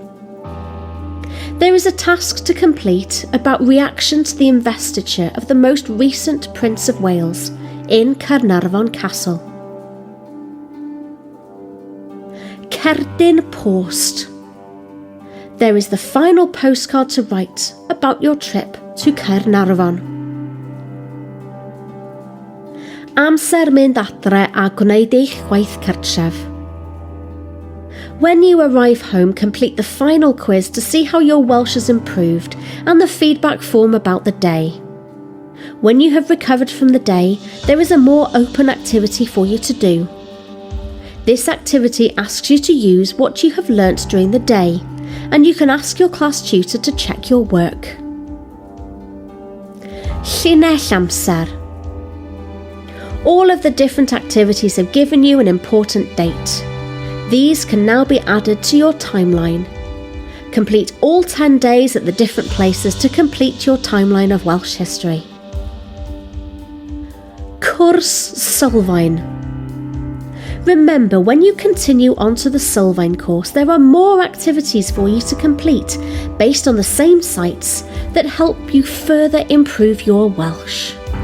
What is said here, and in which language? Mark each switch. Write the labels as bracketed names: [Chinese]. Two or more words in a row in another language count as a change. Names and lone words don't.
[English] There is a task to complete about reaction to the investiture of the most recent Prince of Wales in Caernarfon Castle. Myrddin Post. There is the final postcard to write about your trip to Caernarfon. [Welsh] Amser mynd adre a gwneud eich gwaith cartref. [English] When you arrive home, complete the final quiz to see how your Welsh has improved and the feedback form about the day. When you have recovered from the day, there is a more open activity for you to do. This activity asks you to use what you have learnt during the day, and you can ask your class tutor to check your work. [Welsh] Llinell amser. [English] All of the different activities have given you an important date. These can now be added to your timeline. Complete all 10 days at the different places to complete your timeline of Welsh history. [Welsh] Cwrs sylfaen. [English] Remember, when you continue onto the sylfaen course, there are more activities for you to complete based on the same sites that help you further improve your Welsh.